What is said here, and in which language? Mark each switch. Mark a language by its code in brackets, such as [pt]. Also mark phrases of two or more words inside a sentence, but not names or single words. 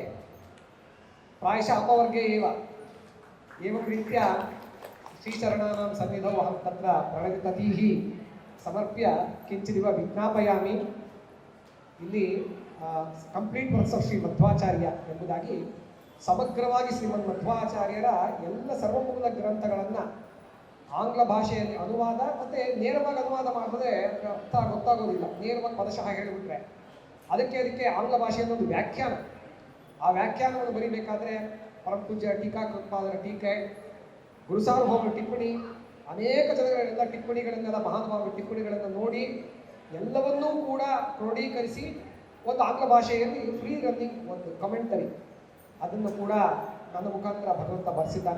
[sa] प्रायशः अपवर्गे एवं रीत्या श्रीचरणानां सन्निधौ अहं तत्र प्रणतिततीः समर्प्य किञ्चिदिव विज्ञापयामि. [kn] ಇಲ್ಲಿ ಕಂಪ್ಲೀಟ್ ವರ್ಕ್ಸ್ ಆಫ್ ಶ್ರೀ ಮಧ್ವಾಚಾರ್ಯ ಎಂಬುದಾಗಿ ಸಮಗ್ರವಾಗಿ ಶ್ರೀಮದ್ ಮಧ್ವಾಚಾರ್ಯರ ಎಲ್ಲ ಸರ್ವಮೂಲ ಗ್ರಂಥಗಳನ್ನು ಆಂಗ್ಲ ಭಾಷೆಯಲ್ಲಿ ಅನುವಾದ ಮತ್ತು ನೇರವಾಗಿ ಅನುವಾದ ಮಾಡಿದ್ರೆ ಅರ್ಥ ಗೊತ್ತಾಗೋದಿಲ್ಲ, ನೇರವಾಗಿ ಪದಶಃ ಹೇಳಿಬಿಟ್ರೆ ಅದಕ್ಕೆ ಆಂಗ್ಲ ಭಾಷೆಯಲ್ಲಿ ಒಂದು ವ್ಯಾಖ್ಯಾನ, ಆ ವ್ಯಾಖ್ಯಾನವನ್ನು ಬರೀಬೇಕಾದ್ರೆ ಪರಮ ಪೂಜ್ಯ ಟೀಕಾಕೃತ್ಪಾದರ ಟೀಕೆ, ಗುರುಸಾರ್ವಭೌಮರ ಟಿಪ್ಪಣಿ, ಅನೇಕ ಜನಗಳೆಲ್ಲ ಟಿಪ್ಪಣಿಗಳನ್ನೆಲ್ಲ ಮಹಾನುಭಾವರ ಟಿಪ್ಪಣಿಗಳನ್ನು ನೋಡಿ ಎಲ್ಲವನ್ನೂ ಕೂಡ ಕ್ರೋಢೀಕರಿಸಿ ಒಂದು ಆಂಗ್ಲ ಭಾಷೆಯಲ್ಲಿ [en] free running [kn] ಒಂದು ಕಮೆಂಟರಿ ಅದನ್ನು ಕೂಡ ನನ್ನ ಮುಖಾಂತರ ಭಗವಂತ ಬರೆಸಿದ್ದಾನೆ.